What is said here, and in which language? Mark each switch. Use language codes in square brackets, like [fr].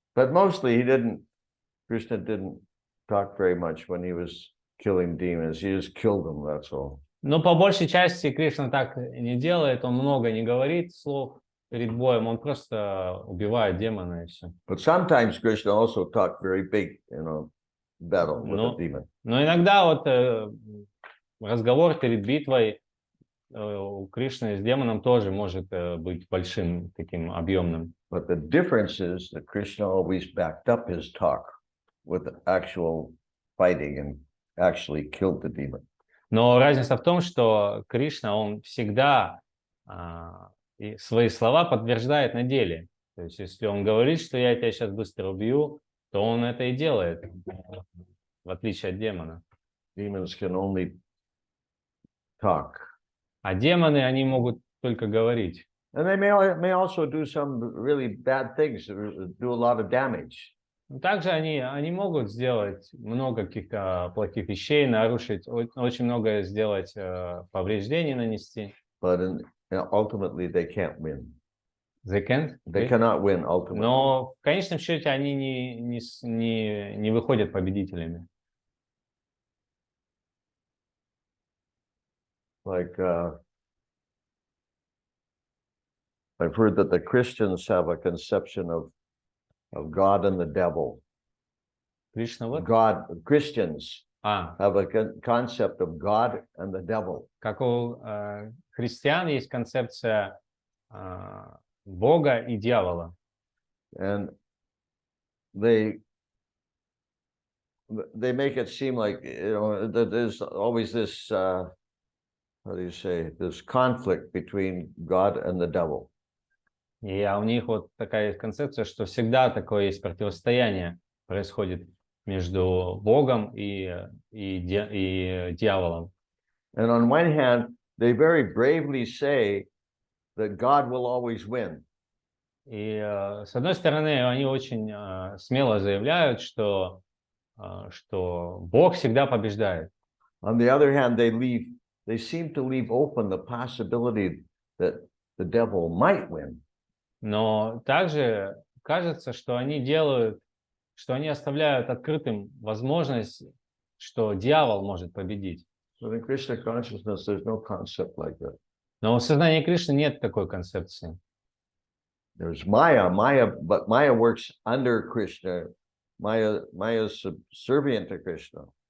[en] But mostly Krishna didn't talk very much when he was killing demons. He just killed them, that's all. [ru] Но по большей части Кришна так не делает, он много не говорит слов перед боем, он просто убивает демона и все. [en] But sometimes Krishna also talked very big, battle with a demon. [ru] Но иногда вот разговор перед битвой у Кришны с демоном тоже может быть большим, таким объемным. [en] But the difference is that Krishna always backed up his talk with actual fighting and actually killed the demon. [ru] Но разница в том, что Кришна, он всегда свои слова подтверждает на деле. То есть, если он говорит, что я тебя сейчас быстро убью, то он это и делает, в отличие от демона. [en] Demons can only talk. [ru] А демоны, они могут только говорить. [en] And they may also do some really bad things, do a lot of damage. [ru] Также они могут сделать много каких-то плохих вещей, нарушить, очень многое сделать, повреждений нанести. [en] But ultimately they can't win. They can't? They cannot win ultimately. [ru] Но в конечном счете они не выходят победителями. [en] Like I've heard that the Christians have a conception of God and the devil. [ru] Кришна, вот. [en] Christians have a concept of God and the devil. [ru] Как у христиан есть концепция Бога и дьявола. [en] And they make it seem like, that there's always this, how do you say, this conflict between God and the devil. [ru] И у них вот такая концепция, что всегда такое есть противостояние происходит между Богом и дьяволом. [en] And on one hand, they very bravely say that God will always win. [ru] И с одной стороны, они очень смело заявляют, что Бог всегда побеждает. [en] On the other hand, they seem to leave open the possibility that the devil might win. [ru] Но также кажется, что они оставляют открытым возможность, что дьявол может победить. [en] But in Krishna consciousness, there's no concept like that. [ru] Но в сознании Кришны нет такой концепции. [en] There's Maya, but Maya works under Krishna. Maya is subservient to Krishna.